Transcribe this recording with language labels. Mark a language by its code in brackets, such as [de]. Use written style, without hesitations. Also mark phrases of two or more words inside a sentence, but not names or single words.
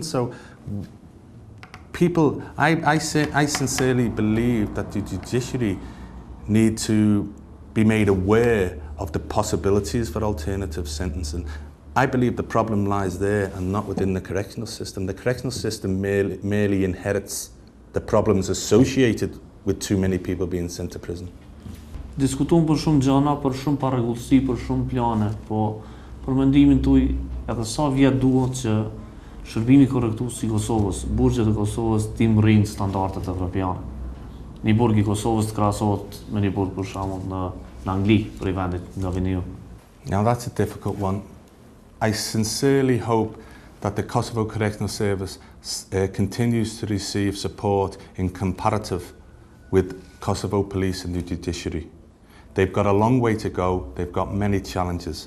[en] So people, I sincerely believe that the judiciary need to be made aware of the possibilities for alternative sentencing. I believe the problem lies there and not within the correctional system. The correctional system merely inherits the problems associated with too many people being sent to prison. [sq] Diskutuam për shumë gjëna, për shumë parregullsi, për shumë plane, po për mendimin tuaj, edhe sa vjet duhet që Shërbimi Korrektues i Kosovës, burgjet e Kosovës të rrinë standardet evropiane. Një burg i Kosovës të krahasohet me një burg për shembull në Angli, për i vendit nga vini ju. [en] Now that's a difficult one. I sincerely hope that the Kosovo Correctional Service continues to receive support in comparative with Kosovo police and the judiciary. They've got a long way to go, they've got many challenges.